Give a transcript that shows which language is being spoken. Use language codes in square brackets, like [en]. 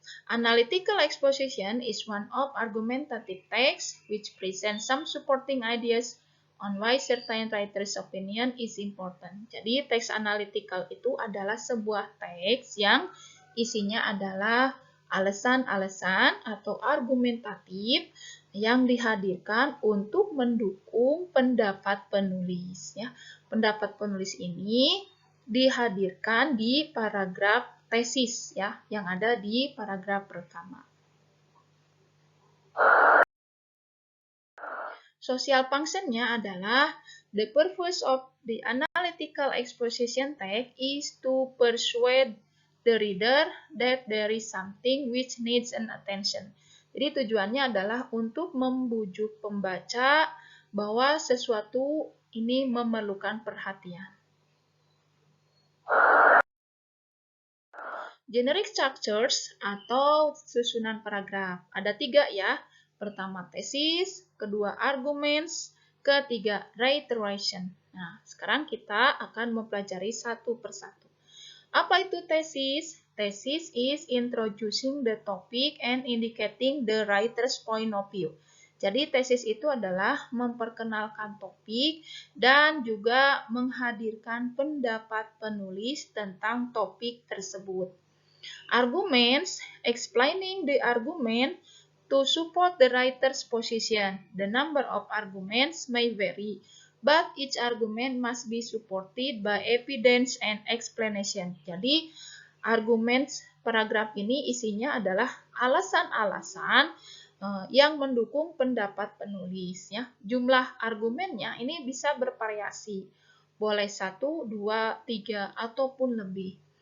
[en] Analytical exposition is one of argumentative text which presents some supporting ideas on why certain writer's opinion is important. [id] Jadi, teks analytical itu adalah sebuah teks yang isinya adalah alasan-alasan atau argumentatif yang dihadirkan untuk mendukung pendapat penulis. Ya. Pendapat penulis ini dihadirkan di paragraf tesis ya yang ada di paragraf pertama. Social function-nya adalah [en] the purpose of the analytical exposition text is to persuade the reader that there is something which needs an attention. [id] Jadi tujuannya adalah untuk membujuk pembaca bahwa sesuatu ini memerlukan perhatian. Generic structures atau susunan paragraf. Ada 3 ya. Pertama tesis, kedua arguments, ketiga reiteration. Nah, sekarang kita akan mempelajari satu persatu. Apa itu tesis? [en] Tesis is introducing the topic and indicating the writer's point of view. [id] Jadi tesis itu adalah memperkenalkan topik dan juga menghadirkan pendapat penulis tentang topik tersebut. [en] Arguments, explaining the argument to support the writer's position. The number of arguments may vary, but each argument must be supported by evidence and explanation. [id] Jadi, arguments paragraf ini isinya adalah alasan-alasan yang mendukung pendapat penulis. Ya. Jumlah argumennya ini bisa bervariasi, boleh 1, 2, 3, ataupun lebih.